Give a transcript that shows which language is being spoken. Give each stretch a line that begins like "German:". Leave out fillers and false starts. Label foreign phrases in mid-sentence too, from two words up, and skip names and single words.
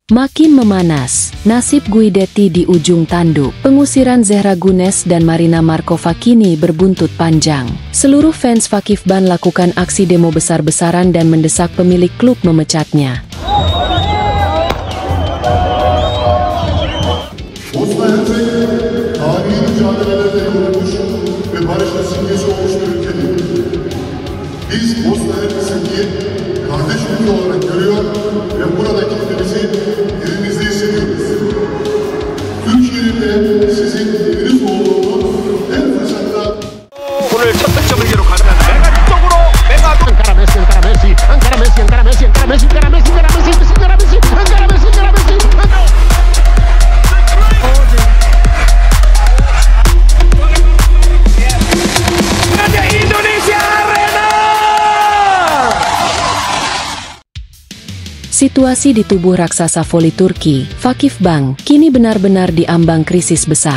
Indonesian: Makin memanas, nasib Guidetti di ujung tanduk. Pengusiran Zehra Gunes dan Marina Markova kini berbuntut panjang. Seluruh fans Fakifban lakukan aksi demo besar-besaran dan mendesak pemilik klub memecatnya.
Turkish: Bosna Hersek, tarihi mücadelelerde kurulmuş ve barışın simgesi olmuş bir ülkedir. Biz Bosna Hersek'i kardeş ülke olarak görüyor ve burada kendimizi elimizde hissediyoruz. Türkiye'nin de sizin eviniz olduğunu her fırsatta
Korean: 오늘 첫 득점을 기록하는 메가 쪽으로 메가
Catalan: Encara Messi, encara Messi, encara Messi, encara Messi, encara Messi, encara Messi, encara Messi, encara Messi, encara Messi, encara Messi.
Indonesian: Indonesia Arena. Situasi di tubuh raksasa voli Turki, Fakifban, kini benar-benar diambang krisis besar.